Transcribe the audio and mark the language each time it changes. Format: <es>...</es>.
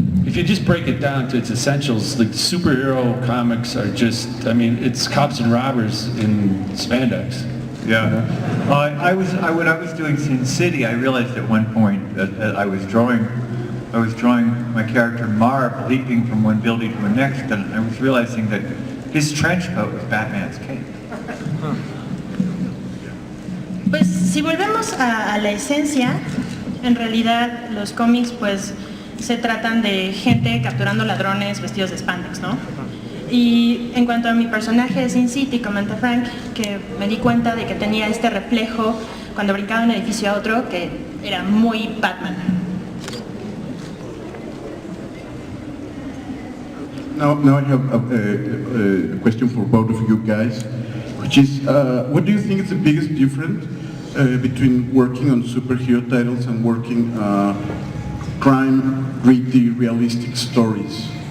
<en>if you just break it down to its essentials, like superhero comics are just, I mean, it's cops and robbers in spandex. Yeah. When I was doing Sin City, I realized at one point that I was drawing my character Marv leaping from one building to the next, and I was realizing that his trench coat was Batman's cape.</en> <es>Pues si volvemos a la esencia, en realidad los cómics pues se tratan de gente capturando ladrones vestidos de spandex, ¿no? Y en cuanto a mi personaje de Sin City, comenta Frank, que me di cuenta de que tenía este reflejo cuando brincaba de un edificio a otro, que era muy Batman.</es> <en>Now I have a question for both of you guys, which is, what do you think is the biggest difference between working on superhero titles and working crime, gritty, realistic stories?</en>